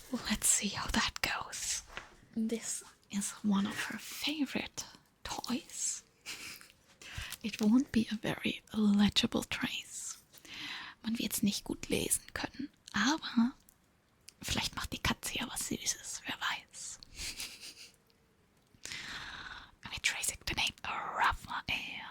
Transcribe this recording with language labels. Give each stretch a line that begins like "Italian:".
English: Let's see how that goes. This is one of her favorite toys. It won't be a very legible trace.
German: Man wird es nicht gut lesen können, aber vielleicht macht die Katze ja was Süßes, wer weiß.
English: I'm tracing the name Raphael.